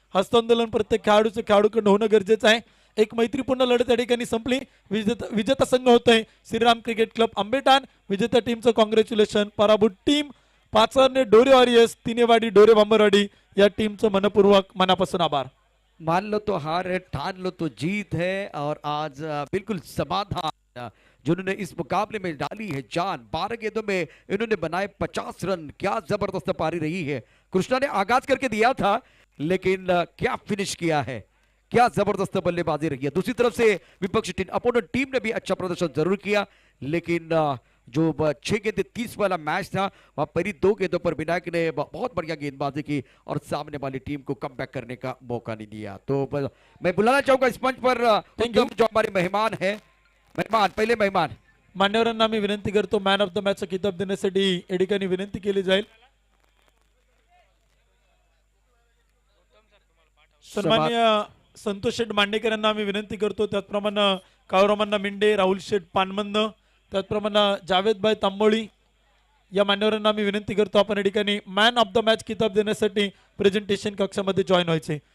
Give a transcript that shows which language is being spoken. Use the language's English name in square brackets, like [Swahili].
[Marathi] हस्तांदोलन प्रत्येक खेळाडूकडून होणं गरजेचं आहे। एक मैत्रीपूर्ण लढत या ठिकाणी संपली। विजेता संघ होतोय श्रीराम क्रिकेट क्लब आंबेठाण। विजेता टीमचं कॉंग्रॅच्युलेशन। पराभूत टीम 5 रनने डोरे वॉरियर्स, तिनेवाडी डोरे बांबरवाडी या टीमचं मनपूर्वक मनापासून आभार। [Hindi] मान लो तो हार है, ठान लो तो जीत है और आज बिल्कुल समाधान जिन्होंने इस मुकाबले में डाली है जान। 12 गेंदों में इन्होंने बनाए 50 रन। क्या जबरदस्त पारी रही है। कृष्णा ने आगाज करके दिया था लेकिन क्या फिनिश किया है, क्या जबरदस्त बल्लेबाजी रही है। दूसरी तरफ से विपक्षी टीम अपोनेंट टीम ने भी अच्छा प्रदर्शन जरूर किया, लेकिन जो 6 गेंद 30 वाला मैच था वहां पहली 2 गेंदों पर विनायक ने बहुत बढ़िया गेंदबाजी की और सामने वाली टीम को कमबैक करने का मौका नहीं दिया। तो मैं बुलाना चाहूंगा इस मंच पर उत्तम जो हमारे मेहमान है, पहले मेहमान [Marathi] मान्यवरांना मी विनंती करतो मॅन ऑफ द मॅचचा किताब देण्यासाठी या ठिकाणी विनंती केली जाईल। सन्माननीय संतोष शेठ मांडेकर यांना आम्ही विनंती करतो, त्याचप्रमाणे काळूरामांना मिंडे, राहुल शेठ पानमंद, त्याचप्रमाणे जावेदभाई तांबोळी या मान्यवरांना आम्ही विनंती करतो आपण या ठिकाणी मॅन ऑफ द मॅच किताब देण्यासाठी प्रेझेंटेशन कक्षामध्ये जॉईन व्हायचे।